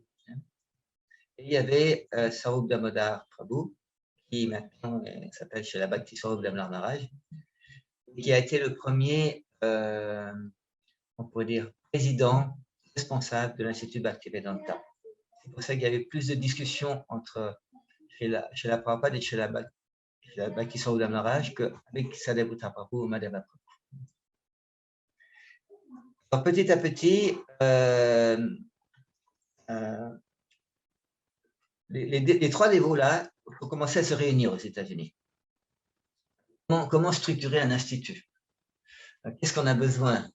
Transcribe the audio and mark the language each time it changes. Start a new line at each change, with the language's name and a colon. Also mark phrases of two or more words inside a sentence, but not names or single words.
French: Et il y avait Swarup Damodar Prabhu, qui maintenant s'appelle Srila Bhakti Swarup Damodar Maharaj, qui a été le premier, on pourrait dire, président responsable de l'Institut Bhaktivedanta. C'est pour ça qu'il y avait plus de discussions entre Srila Prabhupada et Srila Bhakti Swarup Damodar Maharaj qu'avec Sadhguru Prabhu ou Madhava Prabhu. Alors, petit à petit, les 3 dévots-là ont commencé à se réunir aux États-Unis. Comment structurer un institut? Qu'est-ce qu'on a besoin?